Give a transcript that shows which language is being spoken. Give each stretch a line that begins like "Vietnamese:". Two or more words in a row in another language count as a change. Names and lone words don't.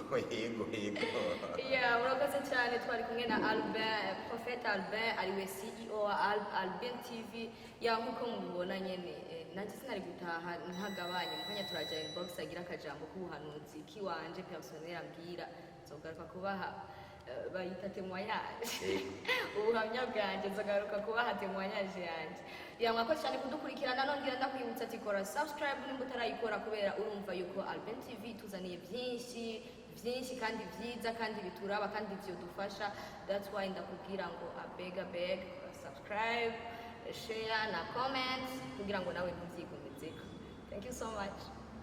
Rundi: murakoze cyane twari kumwe na Albert Prophet Albert ariwe CEO wa Albert TV nkuko mubibona nyene nanjye sinari gutaha ntagabanye mukanya turaja inbox agira akajambo k'ubuhanuzi kiwanje personnel ambwira nzogaruka kubaha bayita témoignage ubuhamya bwanjye nzogaruka kubaha témoignage yanjye. Mwakoze cyane kudukurikirana nongera ndakwibutsa ati kora subscribe nimba utarayikora kubera urumva yuko Albert TV tuzaniye byinshi kandi byiza kandi bituraba kandi byo dufasha.
English: That's why
Rundi: ndakubwira ngo abeg
English: subscribe, share
Rundi: na comment kugira ngo nawe ntubyigomezeko.
English: Thank you so much.